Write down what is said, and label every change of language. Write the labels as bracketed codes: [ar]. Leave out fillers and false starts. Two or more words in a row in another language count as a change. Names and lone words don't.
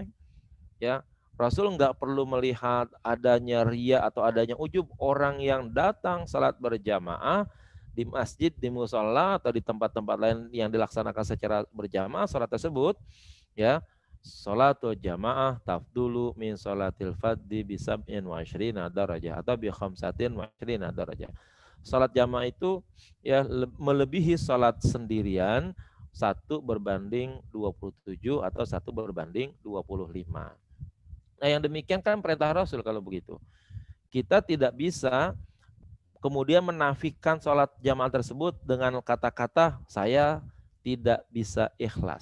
[id] Ya, Rasul nggak perlu melihat adanya ria atau adanya ujub. Orang yang datang sholat berjamaah di masjid, di musola atau di tempat-tempat lain yang dilaksanakan secara berjamaah sholat tersebut, ya, [ar] صلاة الجماعة تفضل من صلاة الفذ بسبع وعشرين درجة أو بخمس وعشرين درجة [id] atau bi khamsatin wa ashrina darajah. Sholat jamaah itu ya melebihi sholat sendirian 1/27 atau 1/25. Nah yang demikian kan perintah Rasul kalau begitu. Kita tidak bisa kemudian menafikan sholat jamaah tersebut dengan kata-kata saya tidak bisa ikhlas.